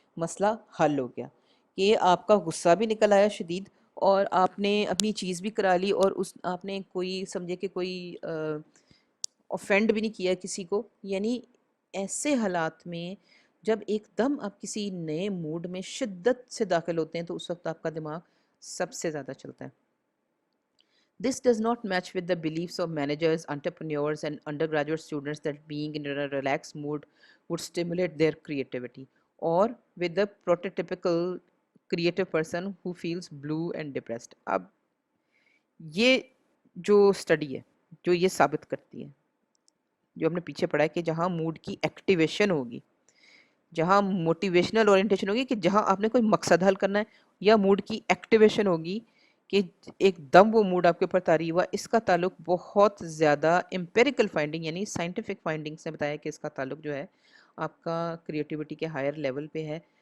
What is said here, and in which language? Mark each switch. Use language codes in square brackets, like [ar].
[ur] مسئلہ حل ہو گیا کہ آپ کا غصہ بھی نکل آیا شدید، اور آپ نے اپنی چیز بھی کرا لی، اور آپ نے کوئی سمجھے کہ کوئی اوفینڈ بھی نہیں کیا کسی کو. یعنی ایسے حالات میں جب ایک دم آپ کسی نئے موڈ میں شدت سے داخل ہوتے ہیں تو اس وقت آپ کا دماغ سب سے زیادہ چلتا ہے. [en] This does not match with the beliefs of managers, entrepreneurs, and undergraduate students that being in a relaxed mood would stimulate their creativity, or with the prototypical creative person who feels blue and depressed. [ur] اب یہ جو study ہے جو یہ ثابت کرتی ہے، جو ہم نے پیچھے پڑھا ہے کہ جہاں موڈ کی ایکٹیویشن ہوگی، جہاں موٹیویشنل اورینٹیشن ہوگی کہ جہاں آپ نے کوئی مقصد حل کرنا ہے، یا موڈ کی ایکٹیویشن ہوگی کہ ایک دم وہ موڈ آپ کے اوپر طاری ہوا، اس کا تعلق بہت زیادہ امپیریکل فائنڈنگ یعنی سائنٹیفک فائنڈنگ سے بتایا کہ اس کا تعلق جو ہے آپ کا کریٹیوٹی کے ہائر لیول پہ ہے.